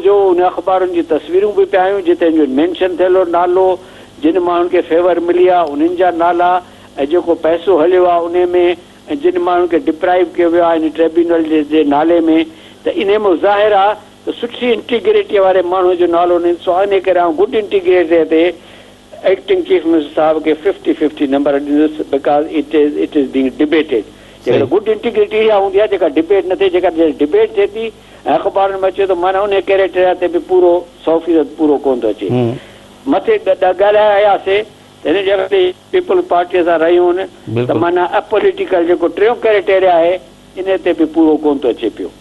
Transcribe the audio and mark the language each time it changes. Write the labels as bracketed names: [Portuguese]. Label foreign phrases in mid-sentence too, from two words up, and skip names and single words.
[Sindhi] जो उन अख़बारुनि जी तस्वीरूं बि पिया आयूं जिते मेंशन थियल हो नालो, जिन माण्हुनि खे फेवर मिली आहे उन्हनि जा नाला ऐं जेको पैसो हलियो आहे उन में, ऐं जिन माण्हुनि खे डिप्राइव कयो वियो आहे इन ट्रिब्यूनल जे नाले में, त इन में ज़ाहिर आहे त सुठी इंटीग्रिटीअ वारे माण्हू जो नालो न सो इन करे आउं [English] good integrity [Sindhi] ते [English] acting chief minister [Sindhi] साहिब खे 50-50 नंबर ॾींदुसि, [English] Because it is being debated. [Sindhi] जेकर [English] good integrity [Sindhi] इहा हूंदी आहे जेका डिबेट न थिए, जेका डिबेट थिए थी ऐं अख़बारुनि में अचे थो, माना उन कैरेक्टर ते बि पूरो 100% पूरो कोन थो अचे। मथे ॻाल्हाए आयासीं त हिन जॻह ते पीपल पार्टीअ सां रहियूं आहिनि, त माना अपॉलिटिकल जेको टियों क्राइटेरिया आहे इन ते बि पूरो कोन थो अचे पियो।